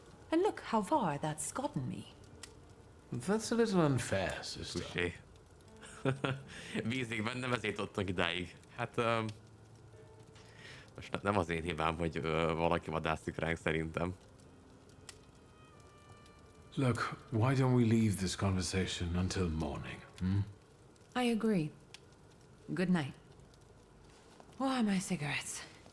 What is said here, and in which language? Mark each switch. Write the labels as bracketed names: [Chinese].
[English] And look how far that's gotten me. That's a little unfair, sister. Touché. [Hungarian] Bízik bennem, ezért adtak idáig. Hát... most nem az én hibám, hogy valaki vadászik ránk szerintem. [English] Look, why don't we leave this conversation until morning, hmm? I agree. Good night. Where are my cigarettes?